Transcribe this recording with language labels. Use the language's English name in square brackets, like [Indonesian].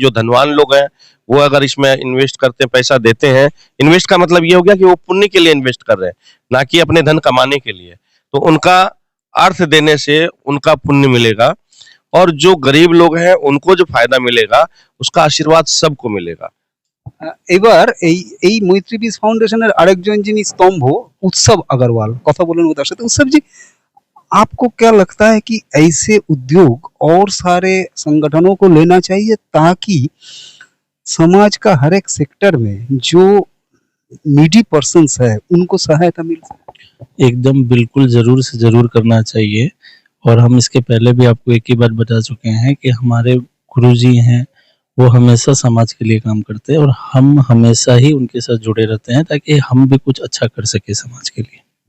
[Hindi] जो धनवान लोग हैं वो अगर इसमें इन्वेस्ट करते हैं, पैसा देते हैं, इन्वेस्ट का मतलब ये हो गया कि वो पुण्य के लिए इन्वेस्ट कर रहे हैं, ना कि अपने धन कमाने के लिए। तो उनका अर्थ देने से उनका पुण्य मिलेगा, और जो गरीब लोग हैं उनको जो फायदा मिलेगा उसका आशीर्वाद सबको मिलेगा। [Bangla] এবার এই মৈত্রী পিস ফাউন্ডেশনের আরেকজন যিনি স্তম্ভ, उत्सव अग्रवाल, কথা বলেন ওদের সাথে। [Hindi] उत्सव जी, आपको क्या लगता है कि ऐसे उद्योग और सारे संगठनों को लेना चाहिए ताकि समाज का हर एक सेक्टर में जो नीडी पर्सन्स है उनको सहायता मिल सके? एकदम बिल्कुल जरूर से जरूर करना चाहिए। और हम इसके पहले भी आपको एक ही बात बता चुके हैं कि हमारे गुरुजी हैं वो हमेशा समाज के लिए काम करते हैं, और हम हमेशा ही उनके साथ जुड़े रहते हैं ताकि हम भी कुछ अच्छा कर सके समाज के लिए।